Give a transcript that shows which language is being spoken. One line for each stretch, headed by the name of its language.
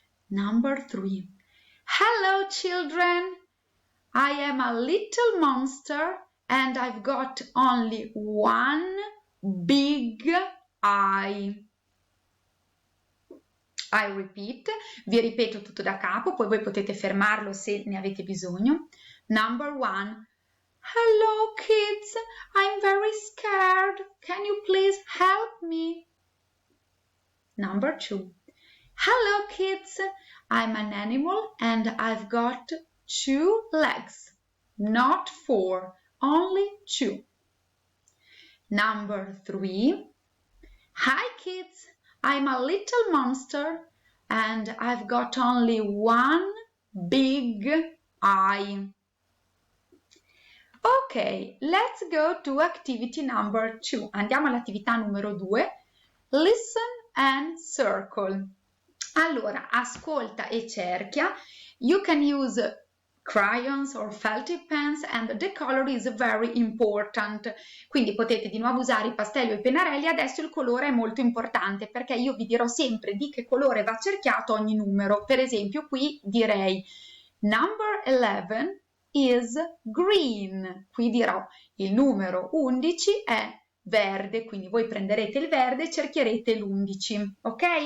English: Number 3. Hello children, I am a little monster and I've got only 1 big eye. I repeat,
Italian: vi ripeto tutto da capo, poi voi potete fermarlo se ne avete bisogno.
English: Number 1. Hello kids, I'm very scared. Can you please help me? Number 2. Hello kids, I'm an animal and I've got 2 legs, not 4, only 2. Number 3. Hi kids, I'm a little monster and I've got only 1 big eye. Ok, let's go to activity number 2.
Italian: Andiamo all'attività numero 2.
English: Listen and circle.
Italian: Allora, ascolta e cerchia.
English: You can use crayons or felt tip pens and the color is very important.
Italian: Quindi potete di nuovo usare i pastelli o i pennarelli. Adesso il colore è molto importante perché io vi dirò sempre di che colore va cerchiato ogni numero. Per esempio qui direi
English: number 11 is green.
Italian: Qui dirò il numero 11 è verde, quindi voi prenderete il verde e cercherete l'11, ok?